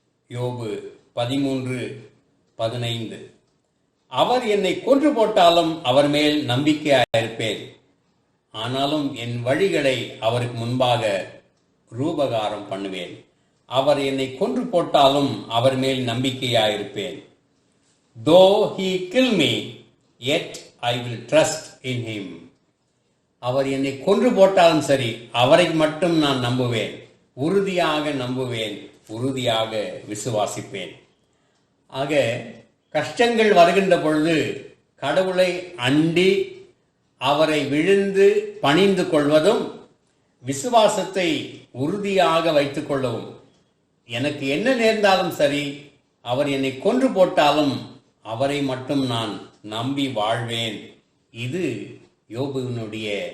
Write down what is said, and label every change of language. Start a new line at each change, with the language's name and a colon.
Tamil: யோபு 13:15, அவர் என்னை கொன்று போட்டாலும் அவர் மேல் நம்பிக்கையாயிருப்பேன், ஆனாலும் என் வழிகளை அவருக்கு முன்பாக ரூபகாரம் பண்ணுவேன். அவர் என்னை கொன்று போட்டாலும் அவர் மேல் நம்பிக்கையாயிருப்பேன்.
English: Though he kill me, yet I will trust in him.
Tamil: அவர் என்னை கொன்று போட்டாலும் சரி, அவரை மட்டும் நான் நம்புவேன், உறுதியாக நம்புவேன், உறுதியாக விசுவாசிப்பேன். ஆக கஷ்டங்கள் வருகின்ற பொழுது கடவுளை அண்டி அவரை விழுந்து பணிந்து கொள்வதும், விசுவாசத்தை உறுதியாக வைத்துக் கொள்ளவும், எனக்கு என்ன நேர்ந்தாலும் சரி, அவர் என்னை கொன்று போட்டாலும் அவரை மட்டும் நான் நம்பி வாழ்வேன். இது யோபுவினுடைய